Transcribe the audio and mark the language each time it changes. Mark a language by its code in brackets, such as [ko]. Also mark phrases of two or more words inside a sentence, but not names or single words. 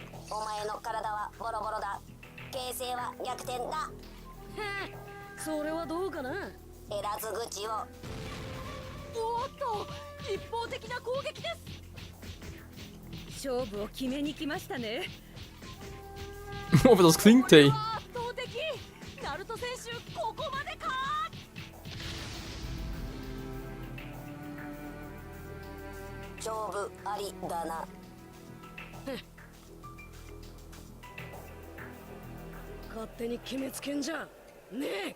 [ja] お前の体はボロボロだ。形勢は逆転だ。それはどうかな。エラズ口を。おっと、一方的な攻撃です。勝負を決めに来ましたね。 [de] Oh, wie das klingt, ey. [ja] 圧倒的。ナルト選手、ここまでか。勝負ありだな。勝手に決めつけんじゃねえ。